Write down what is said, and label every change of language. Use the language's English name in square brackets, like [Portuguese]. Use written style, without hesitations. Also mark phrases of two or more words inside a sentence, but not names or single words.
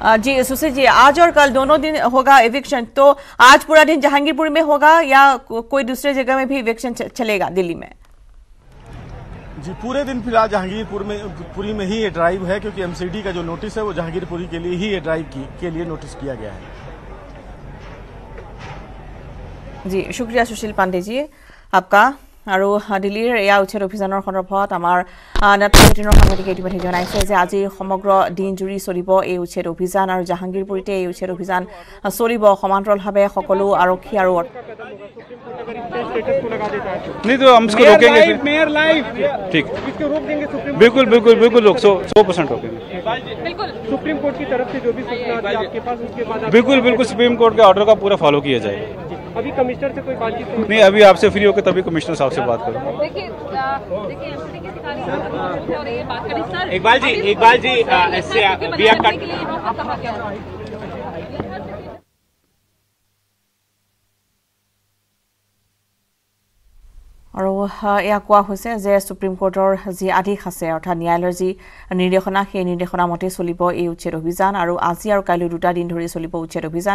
[Hindi] जी सुशील जी, आज और कल दोनों दिन होगा इविक्शन, तो आज पूरा दिन जहांगीरपुर में होगा या कोई दूसरे जगह में भी इविक्शन चलेगा दिल्ली में? जी पूरे दिन फिलहाल जहांगीरपुरी में ही ये ड्राइव है, क्योंकि एमसीडी का जो नोटिस है वो जहांगीरपुरी के लिए ही ये ड्राइव के लिए नोटिस किया गया है। जी शुक्रिया सुशील पांडे जी आपका। [Assamese] আৰু দিল্লীৰ এয়া উচ্ছেদ অভিযানৰ সন্দৰ্ভত আমাৰ নেটৱৰ্ক বুলেটিনৰ সাংবাদিকে ইতিমধ্যে জনাইছে যে আজি সমগ্ৰ দিন জুৰি চলিব এই উচ্ছেদ অভিযান আৰু জাহাংগীৰপুৰীতে এই উচ্ছেদ অভিযান চলিব সমান্তৰালভাৱে সকলো আৰক্ষী আৰু [Hindi] नहीं तो हम इसको रोकेंगे फिर मेयर लाइव ठीक इसको रोक देंगे सुप्रीम बिल्कुल बिल्कुल बिल्कुल रोक 100% रोकेंगे बिल्कुल सुप्रीम कोर्ट की तरफ से जो भी सूचना आती है आपके पास उसके बाद बिल्कुल बिल्कुल सुप्रीम कोर्ट के ऑर्डर का पूरा फॉलो किया जाएगा। अभी कमिश्नर से कोई बातचीत नहीं, अभी आपसे फ्री होकर तभी कमिश्नर साहब से बात करूँ। इकबाल जी ऐसे [Assamese] আৰু এয়া কোৱা হৈছে যে সুপ্ৰিম কোৰ্টৰ যি আদেশ আছে অৰ্থাৎ ন্যায়ালয়ৰ যি নিৰ্দেশনা সেই নিৰ্দেশনা মতে চলিব এই উচ্ছেদ অভিযান আৰু আজি আৰু কাইলৈ দুটা দিন ধৰি চলিব উচ্ছেদ অভিযান।